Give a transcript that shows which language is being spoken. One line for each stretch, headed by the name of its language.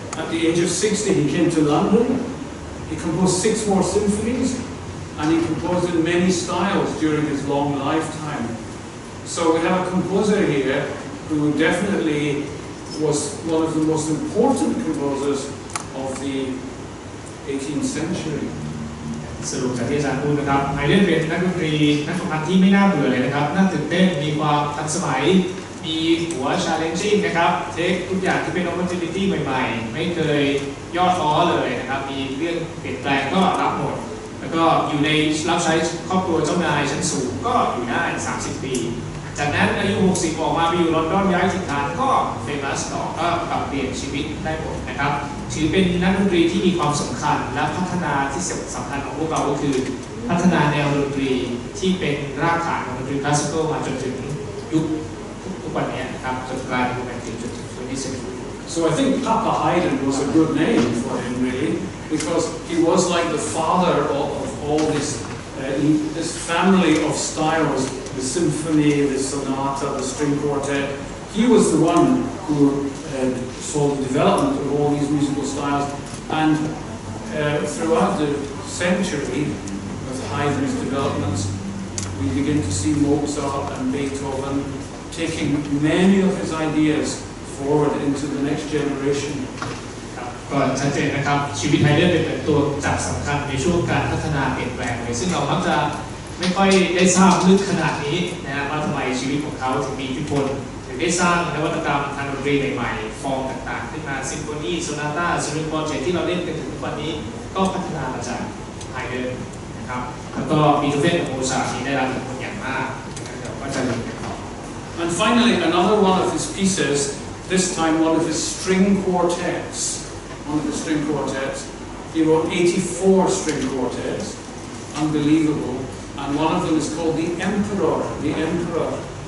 English: At the age of 60, he came to London. He composed 6 more symphonies, and he composed in many styles during his long lifetime. So we have a composer here who definitely was one of the most important composers of the 18th century.
Thai: สรุปจากที่อาจารย์พูดนะครับไฮเดนเป็นนักดนตรีนักทำงานที่ไม่น่าเบื่อเลยนะครับน่าตื่นเต้นมีความทันสมัยมีหัว challenging นะครับเทคทุกอย่างที่เป็น opportunity ใหม่ๆไม่เคยย่อท้อเลยนะครับมีเรื่องเปลี่ยนแปลงก็รับหมดแล้วก็อยู่ในรับใช้ครอบครัวเจ้านายชั้นสูงก็อยู่ได้30 ปี จากนั้นอายุ60ออกมาไปอยู่ลอนดอนย้ายถิ่นฐานก็เฟมัสต่อก็ปรับเปลี่ยนชีวิตได้หมดนะครับถือเป็นนักดนตรีที่มีความสำคัญและพัฒนาที่สำคัญของพวกเราก็คือพัฒนาแนวดนตรีที่เป็นรากฐานของดนตรีคลาสสิคอลมาจนถึงยุคทุกวันนี้นะครับจนกลายเป็นจนถึง20th century.
English: So I think Papa Haydn was a good name for him, really, because he was like the father of all this family of styles, the symphony, the sonata, the string quartet. He was the one who saw the development of all these musical styles, and throughout the century of Haydn's developments, we begin to see Mozart and Beethoven taking many of his ideas forward into the next generation.
Thai: ก็ชัดเจนนะครับชีวิตไฮเดนเป็นตัวจักรสำคัญในช่วงการพัฒนาเปลี่ยนแปลงเลยซึ่งเรามักจะไม่ค่อยได้ทราบลึกขนาดนี้นะว่าทำไมชีวิตของเขาถึงมีอิทธิพลถึงได้สร้างนวัตกรรมทางดนตรีใหม่ๆฟอร์มต่างๆขึ้นมาซิมโฟนีโซนาต้าสตริงโปรเจกต์ที่เราเล่นกันถึงทุกวันนี้ก็พัฒนามาจากไฮเดนนะครับแล้วก็บีโธเฟนกับโมซาร์ทได้รับอิทธิพลอย่างมากนะครับก็จะเรียนกันต่อ
English: And finally, another one of his pieces, this time one of his string quartets. One of the string quartets. He wrote 84 string quartets, unbelievable, and one of them is called the Emperor.